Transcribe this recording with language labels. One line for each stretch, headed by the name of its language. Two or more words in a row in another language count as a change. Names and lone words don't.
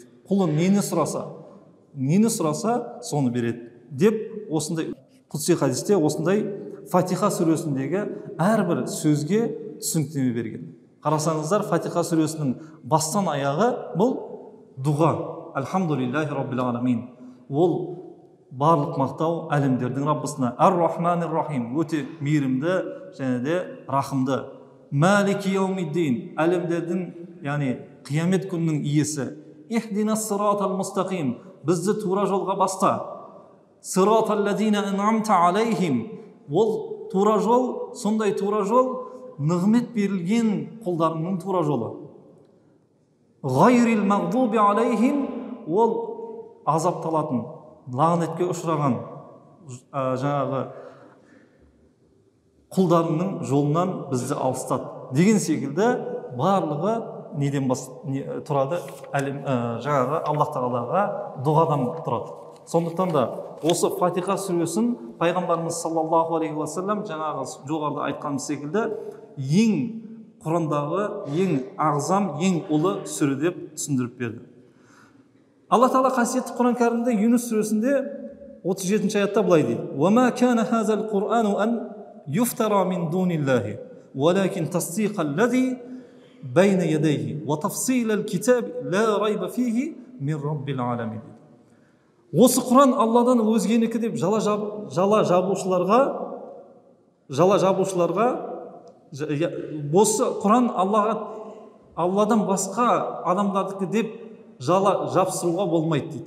Kazakh: Құлы нені сұраса, соны береді деп осындай құдси хадисте осындай Фатиха сүресіндегі әрбір сөзге түсініктеме берген. Қарасаңыздар, Фатиха сүресінің бастан аяғы бұл дұға.
Arabic: الحمد لله رب العالمين.
Kazakh: Ол барлық мақтау әлемдердің Раббысына.
Arabic: الرحمن الرحيم,
Kazakh: өте мейірімді және де рахымды.
Arabic: مالك يوم الدين,
Kazakh: әлемдердің, яғни қиямет күнінің иесі.
Arabic: اهدنا الصراط المستقيم,
Kazakh: бізді тура жолға баста.
Arabic: صراط الذين أنعمت عليهم,
Kazakh: ол тура жол, сондай тура жол нығмет берілген құлдарының тура жолы.
Arabic: غير المغضوب عليهم,
Kazakh: ол азапталатын, лағнетке ұшыраған жаңағы құлдарының жолынан бізді алыстат деген секілді барлығы неден тұрады? Жаңағы Аллах Тағалаға дұғадан тұрады. Сондықтан да осы Фатиха сүресін пайғамбарымыз
Arabic: صلى الله عليه وسلم
Kazakh: жаңағы жоғарыда айтқанымыз секілді ең Құрандағы ең ағзам, ең ұлы сүре деп түсіндіріп берді. Аллах Тағала қасиетті Құран кәрімде Юнус сүресінде 37-ші аятта былай дейді:
Arabic: "وما كان هذا القرآن أن يفترى من دون الله، ولكن تصديق الذي بين يديه وتفصيل الكتاب لا ريب فيه من رب العالمين."
Kazakh: Осы Құран Алладан өзгенікі деп жала жабушыларға осы Құран Алладан басқа адамдардікі деп жала жапсыруға болмайды дейді.